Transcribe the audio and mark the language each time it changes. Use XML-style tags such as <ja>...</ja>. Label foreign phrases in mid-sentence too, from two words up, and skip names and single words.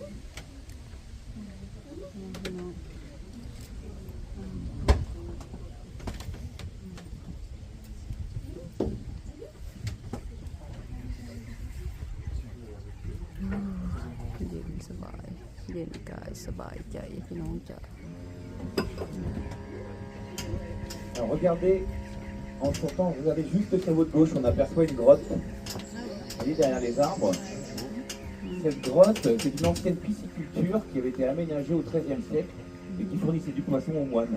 <th>พี่น้องเย็นสบายเย็นกายสบายใจพี่น้องจะ</th> <fr>Alors regardez, en sortant, regardez juste sur votre gauche, on aperçoit une grotte. Vous voyez derrière les arbres. Cette grotte, c'est une ancienne pisciculture qui avait été aménagée au XIIIe siècle et qui fournissait du poisson aux moines.</fr>